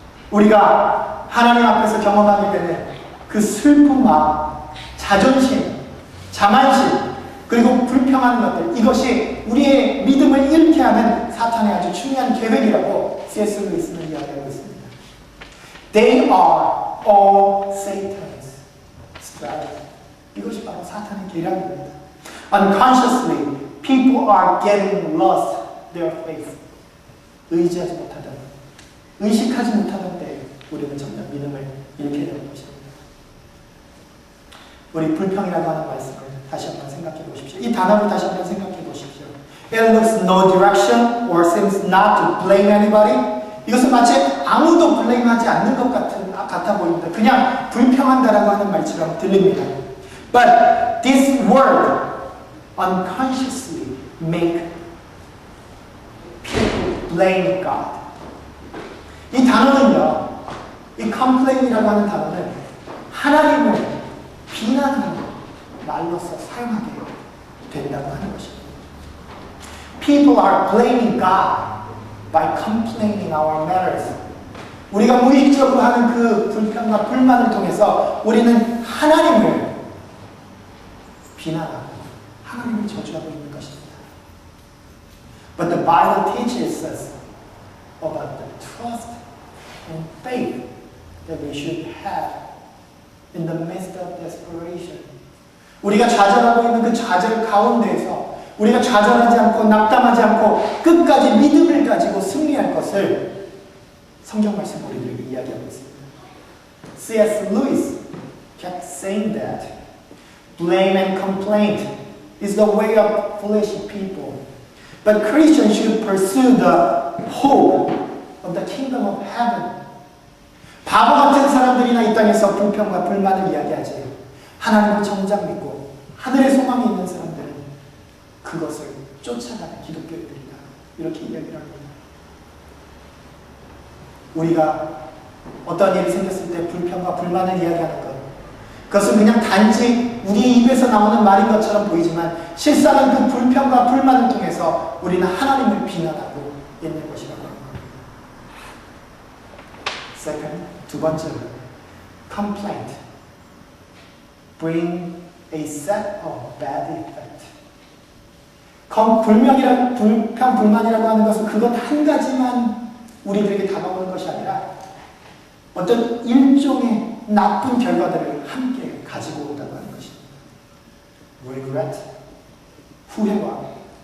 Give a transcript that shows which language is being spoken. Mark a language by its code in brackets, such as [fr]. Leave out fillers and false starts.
[ko] 우리가 하나님 앞에서 경험하게 되는 그 슬픈 마음, 자존심, 자만심, 그리고 불평하는 것들, 이것이 우리의 믿음을 잃게 하는 사탄의 아주 중요한 계획이라고 C.S. 루이스는 이야기하고 있습니다. [en] They are all Satan's strategy. [ko] 이것이 바로 사탄의 계략입니다. [en] Unconsciously, people are getting lost their faith. [ko] 의지하지 못하던, 의식하지 못하던 때에 우리는 점점 믿음을 잃게 되는 것입니다. 우리 불평이라고 하는 말씀을 다시 한번 생각해 보십시오. 이 단어를 다시 한번 생각해 보십시오. [en] It looks no direction or seems not to blame anybody. [ko] 이것은 마치 아무도 블레임하지 않는 것 같아 보입니다. 그냥 불평한다라고 하는 말처럼 들립니다. [en] But this word unconsciously make people blame God. [ko] 이 단어는요, 이 complain이라고 하는 단어는 하나님을 비난하는 말로서 사용하게 된다고 하는 것입니다. [en] People are blaming God by complaining our matters. [ko] 우리가 무의식적으로 하는 그 불평과 불만을 통해서 우리는 하나님을 비난하고 하나님을 저주하고 있는 것입니다. [en] But the Bible teaches us about the trust and faith that we should have in the midst of desperation. [ko] 우리가 좌절하고 있는 그 좌절 가운데에서 우리가 좌절하지 않고 낙담하지 않고 끝까지 믿음을 가지고 승리할 것을 성경 말씀 우리들에게 이야기하고 있습니다. [en] C.S. Lewis kept saying that blame and complaint is the way of foolish people, but Christians should pursue the hope of the kingdom of heaven. [ko] 바보 같은 사람들이나 이 땅에서 불평과 불만을 이야기하지 하나님을 정작 믿고 하늘의 소망이 있는 사람들은 그것을 쫓아가는 기독교인들이다. 이렇게 이야기를 합니다. 우리가 어떤 일이 생겼을 때 불평과 불만을 이야기하는 것, 그것은 그냥 단지 우리 입에서 나오는 말인 것처럼 보이지만 실상은 그 불평과 불만을 통해서 우리는 하나님을 비난하고 있는 것이라고 합니다. [en] Second, [ko] 두 번째로 [en] complaint bring a set of bad effect. [ko] 불평, 불만이라고 하는 것은 그것 한 가지만 우리들에게 다가오는 것이 아니라 어떤 일종의 나쁜 결과들을 함께 가지고 온다고 하는 것입니다. Regret, 후회와